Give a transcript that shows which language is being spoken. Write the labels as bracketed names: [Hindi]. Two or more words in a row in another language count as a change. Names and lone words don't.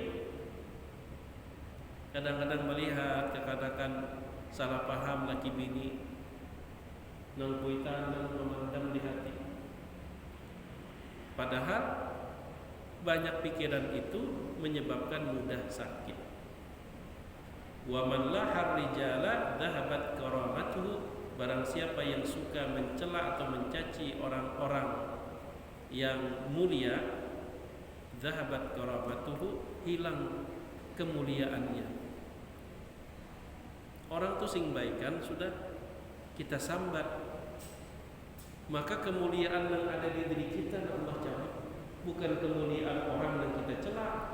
[Banjar] Kadang-kadang melihat kekanakan salah paham laki bini nang kuitan nang memandang di hati, padahal banyak pikiran itu menyebabkan mudah sakit. [Arabic] ومن لاحى الرجال ذهبت كرامته, [Indonesian] barang siapa yang suka mencela atau mencaci orang-orang yang mulia, [Arabic] ذهبت كرامته, [Indonesian] hilang kemuliaannya. Orang tu sing baikan sudah kita sambat, maka kemuliaan yang ada di diri kita Allah cabut, bukan kemuliaan orang yang kita cela.